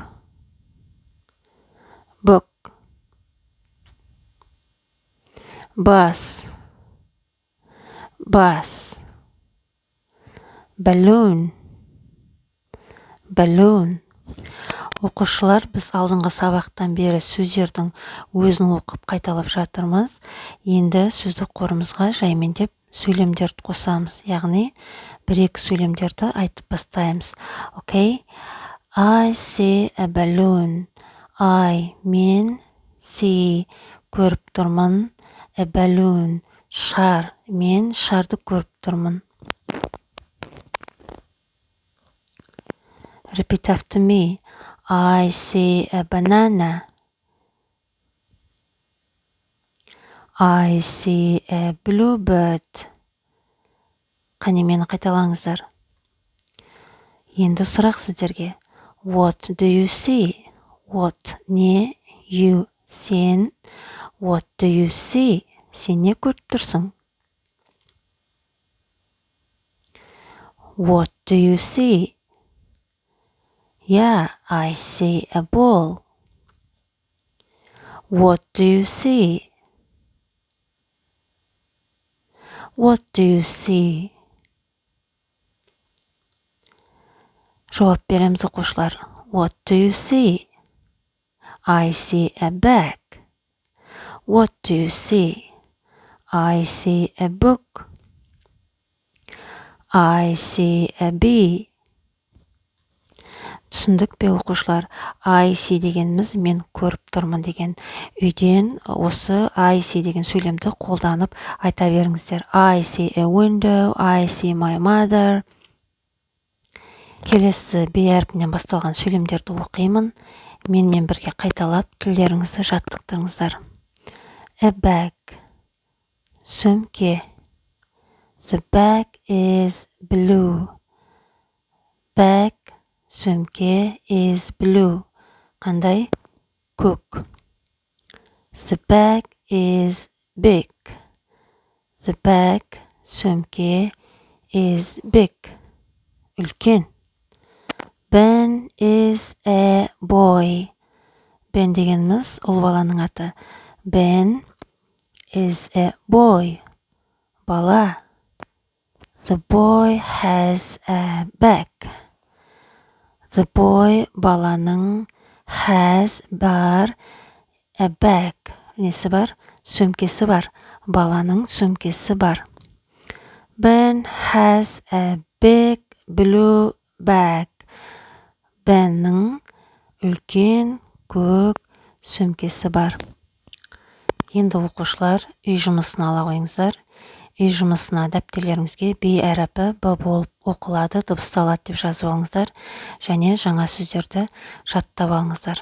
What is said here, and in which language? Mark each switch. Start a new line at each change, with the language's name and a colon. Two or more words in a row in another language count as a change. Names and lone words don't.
English: Bus. Balloon.
Kazakh: Оқушылар, біз алдыңғы сабақтан бері сөздердің өзін оқып қайталап жатырмыз. Енді сөздік қорымызға жаймендеп сөйлемдерді қосамыз. Яғни, бір-екі сөйлемдерді айтып бастаймыз.
English: Okay? I see a balloon.
Kazakh: Мен see көріп тұрмын.
English: A balloon.
Kazakh: Шар. Мен шарды көріп тұрмын.
English: Repeat after me. I see a banana. I see a bluebird.
Kazakh: Қане мені қайталаңыздар. Енді сұрақ сіздерге.
English: What do you see?
Kazakh: What не? You сен.
English: What do you see?
Kazakh: Сен не көріп тұрсың?
English: What do you see? I see a ball. What do you see?
Kazakh: Жауап береміз оқушылар.
English: What do you see? I see a bag. What do you see? I see a book. I see a bee.
Kazakh: Түсіндік пе оқушылар?
English: I see
Kazakh: дегеніміз мен көріп тұрмын деген. Үйден осы
English: I see
Kazakh: деген сөйлемді қолданып айта беріңіздер.
English: I see a window. I see my mother.
Kazakh: Келесі be әрпінен басталған сөйлемдерді оқимын. Менімен бірге қайталап тілдеріңізді жаттықтырыңыздар.
English: A bag. Сөмке. The bag is blue. Bag. Сөмке is blue.
Kazakh: Қандай? Көк.
English: The bag is big. The bag. Сөмке is big. Үлкен. Ben is a boy.
Kazakh: Бен дегеніміз ұл баланың аты.
English: Ben is a boy. Бала. The boy has a bag. The boy баланың has бар a bag.
Kazakh: Несі бар? Сөмкесі бар. Баланың сөмкесі бар.
English: Ben has a big blue bag.
Kazakh: Benнің үлкен көк сөмкесі бар. Енді оқушылар үй жұмысын ала қойыңыздар. Үй жұмысына дәптерлеріңізге б әріпі б болып оқылады, дыбысталады деп жазып алыңыздар. Және жаңа сөздерді жаттап алыңыздар.